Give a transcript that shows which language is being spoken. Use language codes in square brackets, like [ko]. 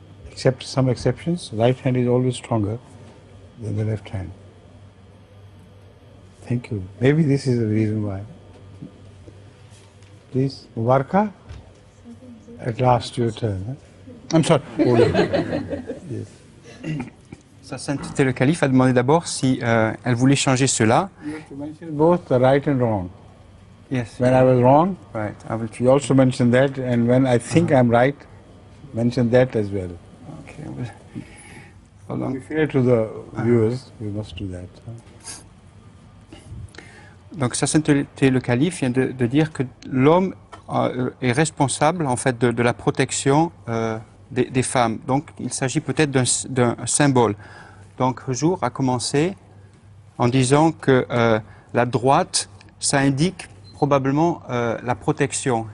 [en] Except some exceptions, right hand is always stronger than the left hand. Thank you. Maybe this is the reason why. Please, Mubaraka, at last your turn. Huh? I'm sorry. Yes. [fr] Sa Sainteté le Calife a demandé d'abord si elle voulait changer cela. [en] You have to mention both the right and wrong. Yes. When I was wrong, Right. I will. you also mentioned that, and when I think I'm right, mention that as well. Okay. Hold on. To be fair to the viewers, we must do that. [fr] Donc Sa Sainteté le Calife vient de dire que l'homme est responsable en fait de la protection des femmes. Donc il s'agit peut-être d'un symbole. Donc Hujour a commencé en disant que la droite, ça indique probablement la protection.